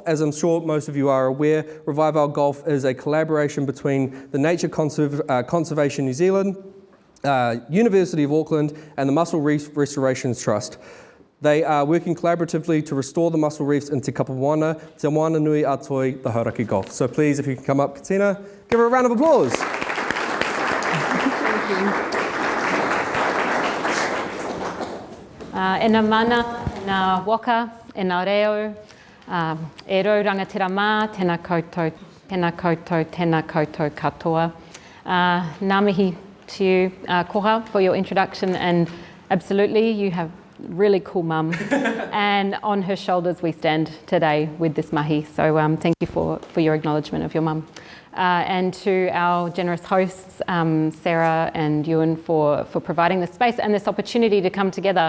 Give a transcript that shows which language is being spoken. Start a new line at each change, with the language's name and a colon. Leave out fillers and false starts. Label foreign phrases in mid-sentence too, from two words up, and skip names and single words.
English: As I'm sure most of you are aware, Revive Our Gulf is a collaboration between the Nature Conservation New Zealand, University of Auckland, and the Mussel Reef Restoration Trust. They are working collaboratively to restore the mussel reefs in Te Kapamoana, Te Moana Nui Atoi, the Hauraki Gulf. So please, if you can come up, Katina, give her a round of applause. Thank you.
Māori: E nā mana, e nā waka, e nā reo, e rau rangatira mā, tēnā koutou, tēnā koutou katoa. Ngā mihi
English: to you, Koha, for your introduction, and absolutely, you have really cool mum, and on her shoulders we stand today with this mahi, so thank you for your acknowledgement of your mum. And to our generous hosts, Sarah and Ewan, for providing this space and this opportunity to come together.